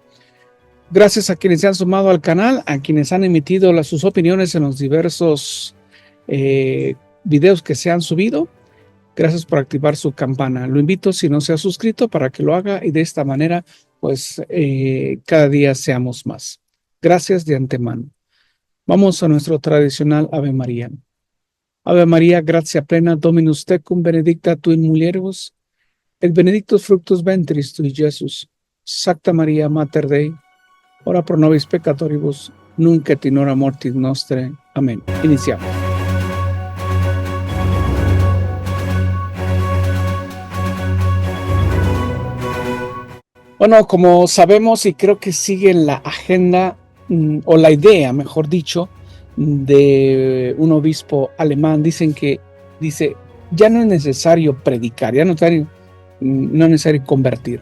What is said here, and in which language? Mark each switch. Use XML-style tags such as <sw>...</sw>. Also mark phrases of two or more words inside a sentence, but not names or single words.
<es>Gracias a quienes se han sumado al canal, a quienes han emitido sus opiniones en los diversos videos que se han subido. Gracias por activar su campana. Lo invito, si no se ha suscrito, para que lo haga y de esta manera, pues, cada día seamos más. Gracias de antemano. Vamos a nuestro tradicional Ave María.</es> <la>Ave María, gratia plena, Dominus tecum, benedicta tu in mulieribus, et benedictus fructus ventris tui, Iesus. Sacta Maria, Mater Dei, ora pro nobis peccatoribus, nunc et in hora mortis nostre.</la> <es>Amén. Iniciamos. Bueno, como sabemos, y creo que sigue la agenda, o la idea, mejor dicho, de un obispo alemán, dice, ya no es necesario predicar, ya no es necesario convertir.</es>